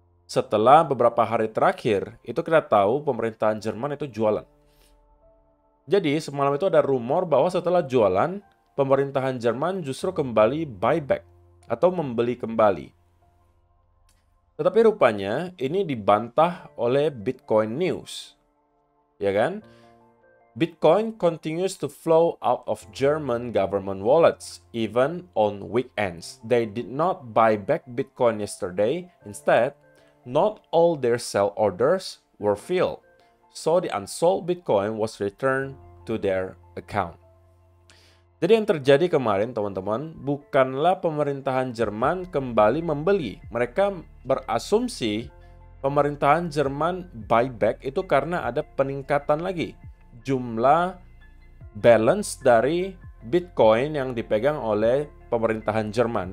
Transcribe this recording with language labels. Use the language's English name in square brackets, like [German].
[Indonesian] Setelah beberapa hari terakhir, itu kita tahu pemerintahan Jerman itu jualan. Jadi, semalam itu ada rumor bahwa setelah jualan, pemerintahan Jerman justru kembali buyback atau membeli kembali. Tetapi rupanya ini dibantah oleh Bitcoin News. Ya kan? [English] Bitcoin continues to flow out of German government wallets, even on weekends. They did not buy back Bitcoin yesterday. Instead, not all their sell orders were filled, so the unsold Bitcoin was returned to their account. [Indonesian] Jadi yang terjadi kemarin, teman-teman, bukanlah pemerintahan Jerman kembali membeli. Mereka berasumsi pemerintahan Jerman buyback itu karena ada peningkatan lagi jumlah balance dari Bitcoin yang dipegang oleh pemerintahan Jerman.